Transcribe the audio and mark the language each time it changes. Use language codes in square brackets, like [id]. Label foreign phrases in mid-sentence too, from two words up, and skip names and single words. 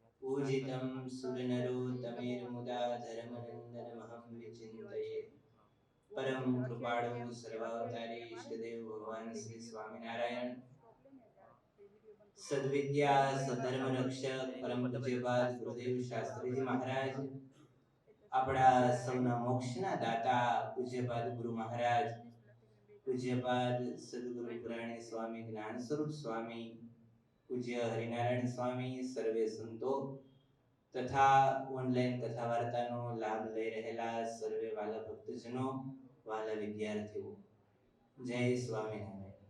[sa] पूजितं सुरनरोत्तमेर्मुदा धर्मनन्दनमहं विचिन्तये। [gu] પરમ કૃપાળુ સર્વાવતારી ઇષ્ટદેવ ભગવાન શ્રી સ્વામિનારાયણ, સદ્વિદ્યા સદ્ધર્મ રક્ષક પરમ પૂજ્યપાદ गुरुदेव शास्त्रीजी महाराज, આપણા સૌના મોક્ષના દાતા પૂજ્યપાદ ગુરુ મહારાજ, પૂજ્યપાદ સદગુરુ પુરાણી સ્વામી જ્ઞાન સ્વરૂપ સ્વામી, પૂજ્ય હરિનારાયણ સ્વામી, સર્વે સંતો તથા ઓનલાઈન કથા વાર્તાનો લાભ લઈ રહેલા સર્વે વાલા ભક્તજનો, વાલા વિદ્યાર્થીઓ, જય સ્વામિનારાયણ।